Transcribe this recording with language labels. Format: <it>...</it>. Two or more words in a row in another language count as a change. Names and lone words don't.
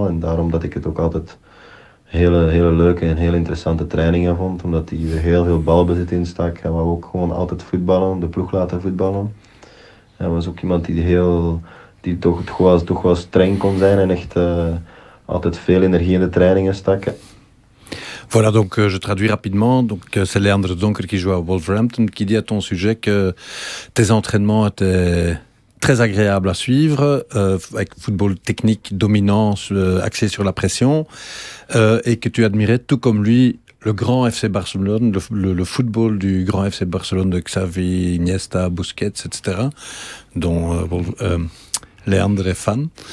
<nl>En daarom dat ik het ook altijd hele leuke en heel interessante trainingen vond. Omdat hij er heel veel balbezit in stak. Hij wou ook gewoon altijd voetballen, de ploeg laten voetballen. Hij was ook iemand die toch wel streng kon zijn en echt altijd veel energie in de trainingen stak.</nl> <fr>Voilà, donc je traduis rapidement. Donc c'est Leandre Donker qui joue à Wolverhampton qui dit à ton sujet que tes entraînements étaient très agréables à suivre, avec football technique dominant, axé sur la pression, et que tu admirais tout comme lui le grand FC Barcelone, le football du grand FC Barcelone de Xavi, Iniesta, Busquets, etc., dont Leandre est fan.</fr>